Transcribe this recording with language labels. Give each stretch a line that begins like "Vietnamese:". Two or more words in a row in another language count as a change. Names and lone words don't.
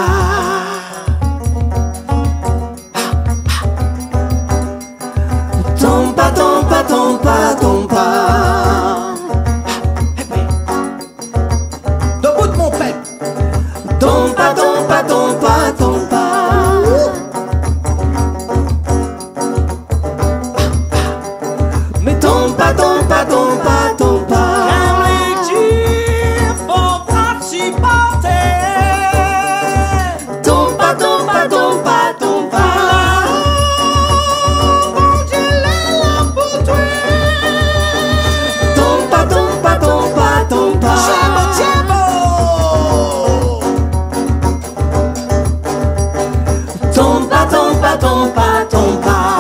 Lingala: Tomba, tomba, tomba, tomba.
French: Debout de mon père.
Lingala: Tomba, tomba, tomba, tomba. Mais tomba, tomba, tomba, tomba. Tomba, tomba, tomba, tomba.
French: Mon Dieu, la pour toi.
Lingala: Tomba, tomba, tomba, tomba. Tomba, tomba, tomba, tomba.